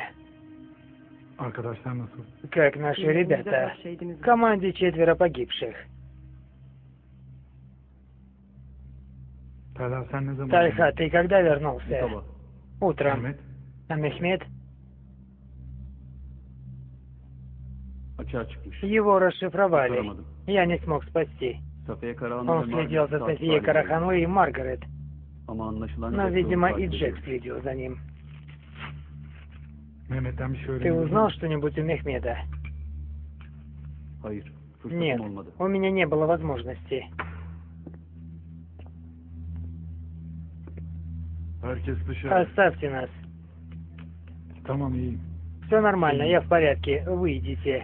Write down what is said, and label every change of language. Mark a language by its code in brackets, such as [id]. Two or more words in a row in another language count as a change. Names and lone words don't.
[tr] Arkadaşlar nasıl? [ru] Как наши ребята? В команде 4 погибших. [tr] Talha sen ne zaman? [ru] Тальха, ты когда вернулся? [tr] Sabah. [ru] Утром. [tr] Mehmet, [ru] А Мехмед? [tr] Açığa çıkmış. [ru] Его расшифровали. [tr] Kurtaramadım. [ru] Я не смог спасти. [tr] Safiye Karahanlı [ru] Он [tr] ve [ru] следил [tr] Margaret [ru] за [tr] sağ [ru] Софией [tr] salim [ru] Караханой и Маргарет. [tr] Ama anlaşılan [ru] Но, [tr] Jack [ru] видимо, [tr] onu [ru] и [tr] takip [ru] Джек [tr] ediyor. [ru] следил за ним. [tr] Mehmet'ten bir şey [ru] Ты [tr] öğrendin mi? [ru] узнал что-нибудь у Мехмеда? [tr] Hayır. Fırsatım [ru] Нет, [tr] olmadı. [ru] у меня не было возможности. [tr] Herkes dışarı. [ru] Оставьте нас. [tr] Tamam iyiyim. [ru] Все нормально, я в порядке. Выйдите.